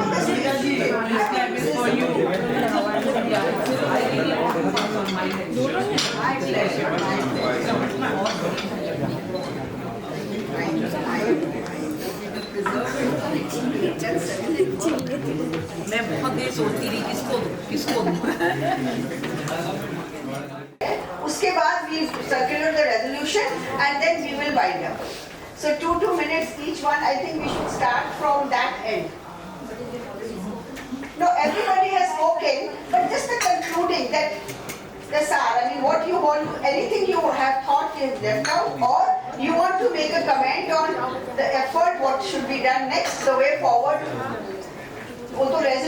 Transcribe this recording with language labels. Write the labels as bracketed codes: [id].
[en] Meera ji, this clap is for you. I really want to pass on my [hi] मैं बहुत देर सोचती रही किसको दूं। उसके बाद [en] we circulate the resolution and then we will wind up. So 2 minutes each one. I think we should start from that end. No, everybody has spoken, but just the concluding that the sir, I mean, what you want, anything you have thought is left out, or you want to make a comment on the effort, what should be done next, the way forward. [hi] वो तो